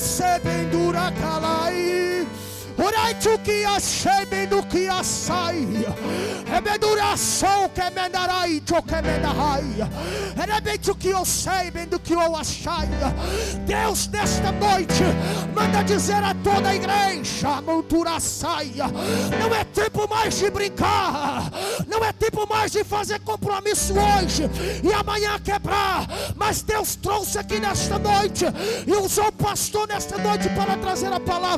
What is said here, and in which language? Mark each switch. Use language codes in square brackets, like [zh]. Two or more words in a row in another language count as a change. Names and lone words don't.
[pt] sebendura kalai, uriachukia sebendukia sai, ebeduração que mendarai chokemendarai, erebetukio sebendukio achai. Deus nesta noite manda dizer a toda a igreja: montura saia. Não é tempo mais de brincar, não é tempo mais de fazer compromisso hoje e amanhã quebrar, mas Deus trouxe aqui nesta noite e usou o pastor nesta noite para trazer a palavra.